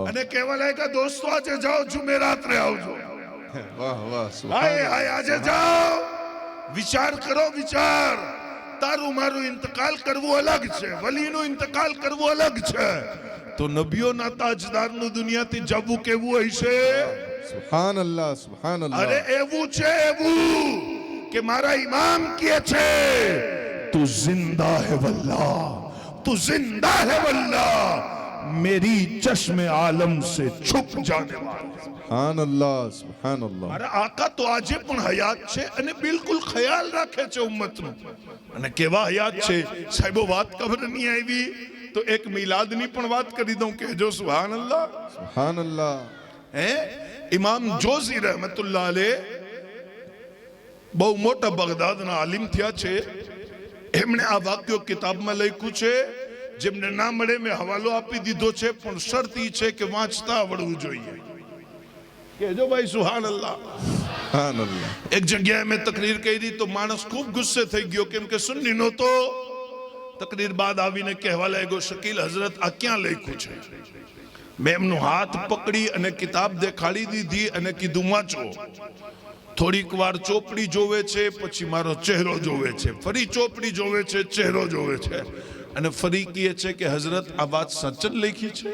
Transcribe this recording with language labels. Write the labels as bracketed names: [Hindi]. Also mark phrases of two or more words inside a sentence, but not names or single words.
[Gujarati] અને કહેવા લાગ્યા, દોસ્તો આજે જાઓ, જુમેરાત્રે આવજો. વાહ વાહ. હાય હાય, આજે જાઓ, વિચાર કરો, વિચાર. તારું મારું ઇંતકાલ કરવું અલગ છે, વલીનું ઇંતકાલ કરવું અલગ છે. તો નબીઓના તાજદારનું દુનિયાથી જવું કેવું હશે? [Arabic] سبحان اللہ سبحان [Gujarati] અરે [Arabic] اللہ [Gujarati] એવું છે એવું કે મારા ઇમામ કહે છે [Urdu] تو زندہ ہے واللہ، تو زندہ ہے واللہ، میری چشم عالم سے چھپ جانے والا. [Arabic] سبحان اللہ سبحان اللہ [Gujarati] મારા આકા તો આજે પણ હયાત છે અને બિલકુલ ખ્યાલ રાખે છે ઉમ્મતનો. અને કેવા હયાત છે સાહેબો, વાત ખબર નહીં આવી તો એક મિલાદની પણ વાત કરી દઉં, કહેજો [Arabic] سبحان الله. سبحان اللہ [Gujarati] હે ઇમામ જોઝી [Arabic] رحمة الله عليه [Gujarati] બહુ મોટા બગદાદના આલિમ થયા છે. એમણે આ વાક્યો કિતાબમાં લખ્યું છે, જેમને ના મળે મેં હવાલો આપી દીધો છે, પણ શરત ઈ છે કે વાંચતા આવડવું જોઈએ. કહેજો ભાઈ [Arabic] سبحان الله. سبحان اللہ [Gujarati] એક જગ્યાએ મેં તકરીર કરી તો માણસ ખૂબ ગુસ્સે થઈ ગયો, કેમ કે સુન્ની નહોતો. તકરીર બાદ આવીને કહેવા લાગ્યો, શકીલ હઝરત આ ક્યાં લખ્યું છે? મેં એમનો હાથ પકડી અને કિતાબ દેખાડી દીધી અને કીધું વાંચો. થોડીક વાર ચોપડી જોવે છે, પછી મારો ચહેરો જોવે છે, ફરી ચોપડી જોવે છે, ચહેરો જોવે છે, અને ફરી કહે છે કે હઝરત આ વાત સચ જ લખી છે?